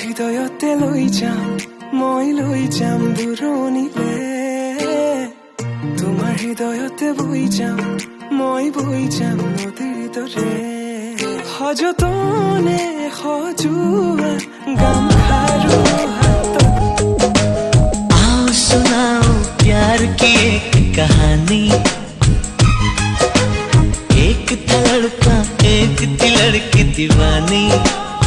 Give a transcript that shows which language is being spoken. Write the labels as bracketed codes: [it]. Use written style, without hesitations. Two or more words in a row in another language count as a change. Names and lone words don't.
[as] হৃদয়তে লৈ যাম মই লৈ যাম দূৰণিলে তোমাৰ হৃদয়তে বৈ যাম মই বৈ যাম নদীৰ দৰে সযতনে সজোৱা গামখাৰু হাতত [hi] आओ सुनाओ प्यार की एक कहानी एक था लड़का एक थी लड़की दीवानी